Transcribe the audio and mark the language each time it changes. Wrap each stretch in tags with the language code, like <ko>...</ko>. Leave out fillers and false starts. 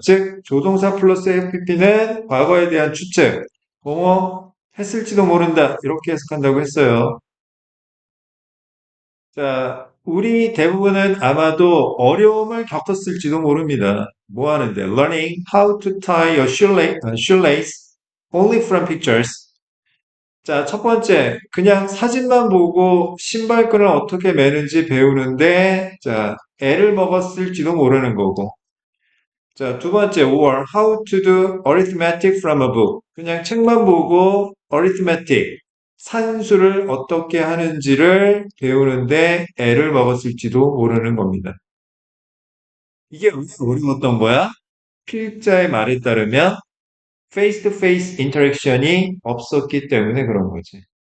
<ko>즉, 조동사 플러스 have pp는 과거에 대한 추측. 뭐뭐 했을지도 모른다. 이렇게 해석한다고 했어요. 자, 우리 대부분은 아마도 어려움을 겪었을지도 모릅니다. 뭐 하는데?</ko> <en>Learning how to tie your shoelace only from pictures.</en> <ko>자, 첫 번째, 그냥 사진만 보고 신발끈을 어떻게 매는지 배우는데, 자, 애를 먹었을지도 모르는 거고. 자, 두 번째,</ko> <en>or how to do arithmetic from a book.</en> <ko>그냥 책만 보고 arithmetic, 산수를 어떻게 하는지를 배우는데 애를 먹었을지도 모르는 겁니다. 이게 왜 어려웠던 거야? 필자의 말에 따르면 face-to-face interaction이 없었기 때문에 그런 거지.</ko>